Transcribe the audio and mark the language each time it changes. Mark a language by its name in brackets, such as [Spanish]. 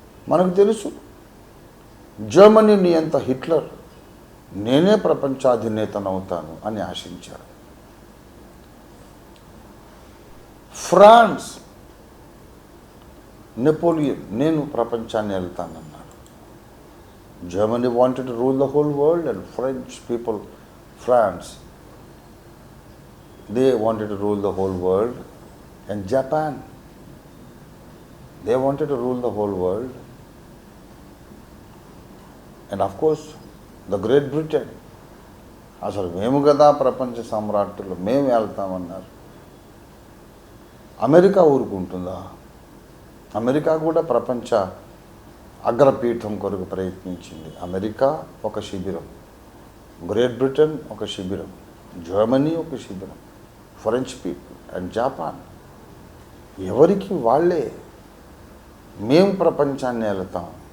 [Telugu] మనకు తెలుసు జర్మనీ నియంత హిట్లర్ నేనే ప్రపంచాధినేతనవుతాను అని ఆశించాడు. ఫ్రాన్స్ నెపోలియన్ నేను ప్రపంచాన్ని వెళ్తానన్నాడు. [English] Germany wanted to rule the whole world and French people, France, they wanted to rule the whole world, and Japan, they wanted to rule the whole world, and of course the Great Britain, [Telugu] అసలు మేము కదా ప్రపంచ సామ్రాట్టులు, మేము వెళ్తామన్నారు. America ఊరుకుంటుందా? America కూడా ప్రపంచ అగ్రపీఠం కొరకు ప్రయత్నించింది. America ఒక శిబిరం, గ్రేట్ బ్రిటన్ ఒక శిబిరం, జర్మనీ ఒక శిబిరం, ఫ్రెంచ్ పీపుల్ అండ్ జపాన్ ఎవరికి వాళ్ళే మేము ప్రపంచాన్ని వెళ్తాం.